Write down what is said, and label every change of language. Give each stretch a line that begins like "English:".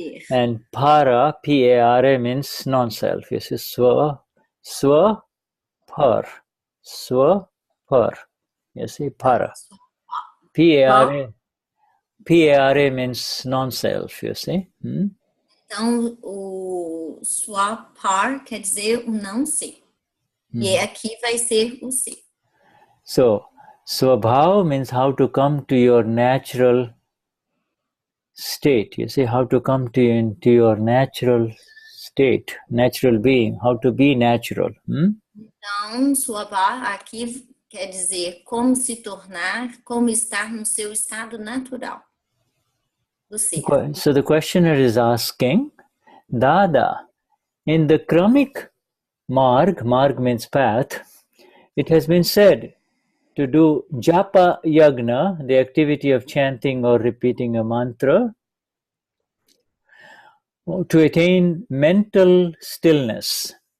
English: And para, P-A-R-A, means non-self. You see, swa, par. Swa, par. You see, para. P-A-R-A means non-self, you see.
Portuguese: Então, o swapar quer dizer o não ser. E aqui vai ser o ser.
English: So, Swabhaav means how to come to your natural state. You see, how to come into your natural state, natural being, how to be natural.
Portuguese: Então, Swabhaav aqui quer dizer como se tornar, como estar no seu estado natural do ser.
English: So the questioner is asking, Dada, in the kramic marg means path, it has been said to do japayagna, the activity of chanting or repeating a mantra, to attain mental stillness.